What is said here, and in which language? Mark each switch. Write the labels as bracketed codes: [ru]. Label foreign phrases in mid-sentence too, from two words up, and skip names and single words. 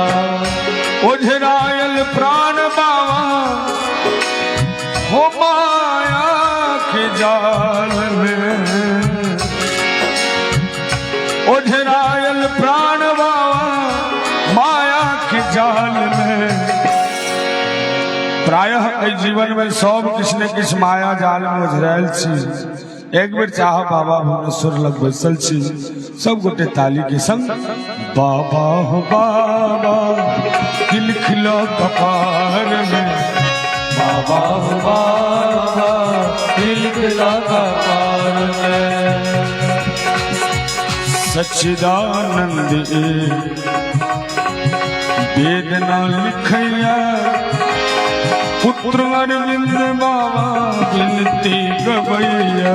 [mai] ओझरायल प्राण बाबा हो माया के जाल में ओझरायल प्राण बाबा माया के जाल में प्रायः एहि जीवन में सब किछ ने किछ माया जाल में ओझरायल छी एक बेर चाह बाबा भुवनेश्वर लग बैसल छी सब गोटे ताली के संग बाबा हो बाबा लिखला कपार में बाबा हो बाबा लिखला कपार में सच्चिदानंद वेदना लिखैया पुत्र अरविंद बाबा विनती गवैया